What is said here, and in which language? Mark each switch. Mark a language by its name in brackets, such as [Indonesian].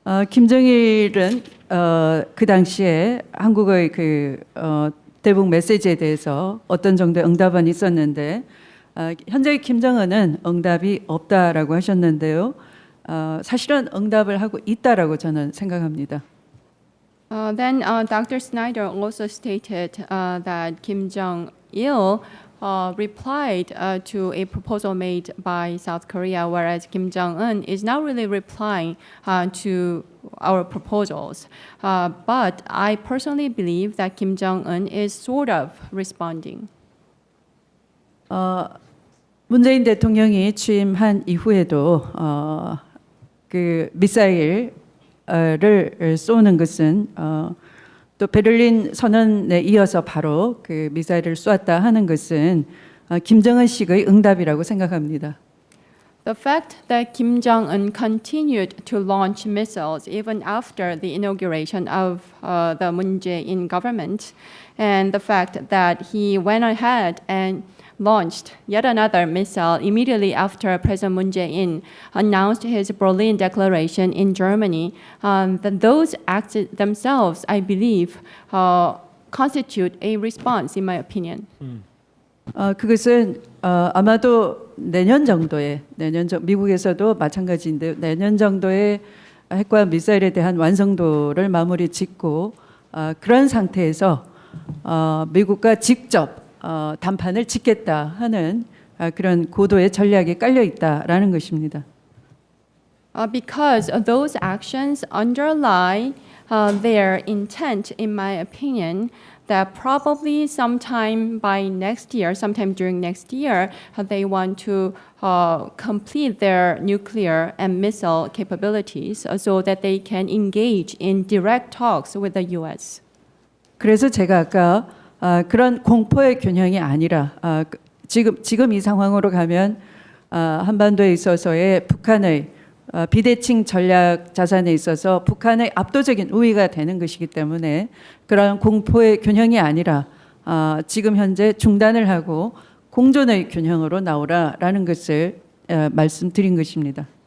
[Korean] 김정일은 그 당시에 한국의 대북 메시지에 대해서 어떤 정도의 응답은 있었는데 현재 김정은은 응답이 없다라고 하셨는데요. 사실은 응답을 하고 있다라고 저는 생각합니다. [English] Then Dr. Snyder also stated that Kim Jong-il replied to a proposal made by South Korea, whereas Kim Jong-un is not really replying to our proposals. But I personally believe that Kim Jong-un is sort of responding. [Korean] 문재인 대통령이 취임한 이후에도 그 미사일을 쏘는 것은 또 베를린 선언에 이어서 바로 그 미사일을 쏘았다 하는 것은 김정은 씨의 응답이라고 생각합니다. [English] The fact that Kim Jong-un continued to launch missiles even after the inauguration of the Moon Jae-in government, and the fact that he went ahead and launched yet another missile immediately after President Moon Jae-in announced his Berlin Declaration in Germany, then those acts themselves, I believe, constitute a response, in my opinion. [Korean] 그것은 아마도 내년 정도에 미국에서도 마찬가지인데 내년 정도에 핵과 미사일에 대한 완성도를 마무리 짓고 그런 상태에서 미국과 직접 담판을 짓겠다 하는 그런 고도의 전략이 깔려 있다라는 것입니다. [English] Because those actions underlie their intent, in my opinion, that probably sometime by next year, sometime during next year, they want to complete their nuclear and missile capabilities so that they can engage in direct talks with the U.S. [Korean] 그래서 제가 아까 그런 공포의 균형이 아니라 지금 이 상황으로 가면 한반도에 있어서의 북한의 비대칭 전략 자산에 있어서 북한의 압도적인 우위가 되는 것이기 때문에 그런 공포의 균형이 아니라 지금 현재 중단을 하고 공존의 균형으로 나오라라는 것을 말씀드린 것입니다.